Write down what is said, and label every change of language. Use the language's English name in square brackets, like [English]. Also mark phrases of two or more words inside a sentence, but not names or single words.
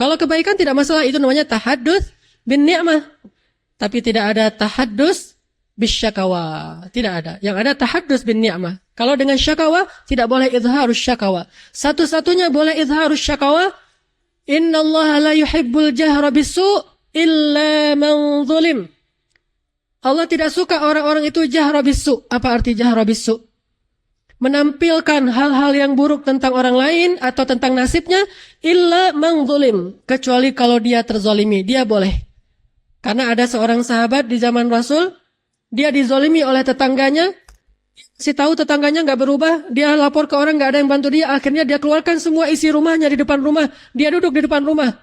[Indonesian] Kalau kebaikan tidak masalah, itu namanya [Arabic] تحدث بالنعمة. [Indonesian] Tapi tidak ada [Arabic] تحدث بالشكوى. [Indonesian] Tidak ada. Yang ada [Arabic] تحدث بالنعمة. [Indonesian] Kalau dengan syakawa, tidak boleh [Arabic] إظهار الشكوى. [Indonesian] Satu-satunya boleh [Arabic] إظهار الشكوى إن الله لا يحب الجهر بالسوء إلا من ظلم. [Indonesian] Allah tidak suka orang-orang itu [Arabic] الجهر بالسوء'. [Indonesian] Apa arti [Arabic] الجهر بالسوء'? [Indonesian] Menampilkan hal-hal yang buruk tentang orang lain atau tentang nasibnya, [Arabic] إلا من ظلم. [Indonesian] Kecuali kalau dia terzolimi, dia boleh. Karena ada seorang sahabat di zaman Rasul, dia dizolimi oleh tetangganya, si tahu tetangganya nggak berubah, dia lapor ke orang nggak ada yang bantu dia, akhirnya dia keluarkan semua isi rumahnya di depan rumah, dia duduk di depan rumah.